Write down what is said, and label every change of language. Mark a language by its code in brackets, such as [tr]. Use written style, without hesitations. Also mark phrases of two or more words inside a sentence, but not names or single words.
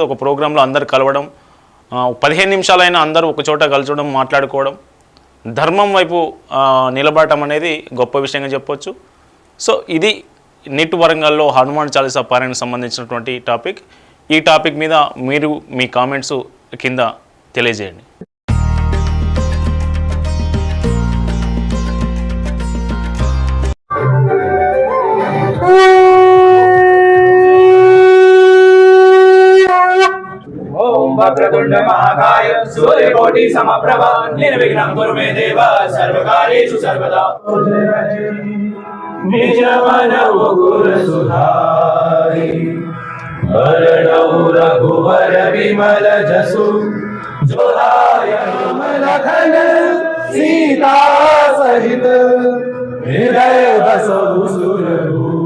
[te] ఒక ప్రోగ్రాంలో అందరు కలవడం, 15 నిమిషాలైనా అందరూ ఒక చోట కలచడం, మాట్లాడుకోవడం, ధర్మం వైపు నిలబడటం అనేది గొప్ప విషయంగా చెప్పొచ్చు. సో ఇది నిట్ వరంగల్లో హనుమాన్ చాలీసా పారాయణకు సంబంధించినటువంటి టాపిక్. ఈ టాపిక్ మీద మీరు మీ కామెంట్స్ కింద తెలియజేయండి. [sa] वक्रतुंड महाकाय सूर्यकोटि समप्रभ निर्विघ्नं कुरु मे देव सर्वकार्येषु सर्वदा. [awa] निज मनौ गुरु सुधारि वरणौ रघुवर विमल जसु जोदाय लखन सीता सहित हृदय बसौ सुरभूप